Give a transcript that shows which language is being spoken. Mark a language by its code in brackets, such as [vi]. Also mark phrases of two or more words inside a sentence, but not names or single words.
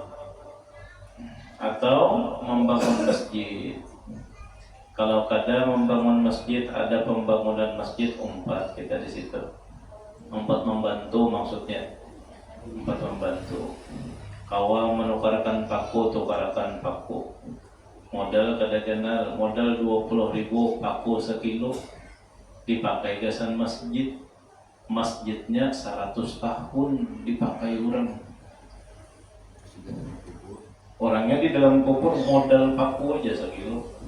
[bjn] Kalau kada membangun masjid, ada pembangunan masjid umpat kita di situ. Umpat membantu maksudnya. Umpat membantu. Kawa menukarkan paku, tukarkan paku. Modal kada kenal, modal 20.000 paku sekilo. Dipakai gasan masjid. Masjidnya 100 tahun dipakai orang. Orangnya di dalam kubur modal paku aja sekilo.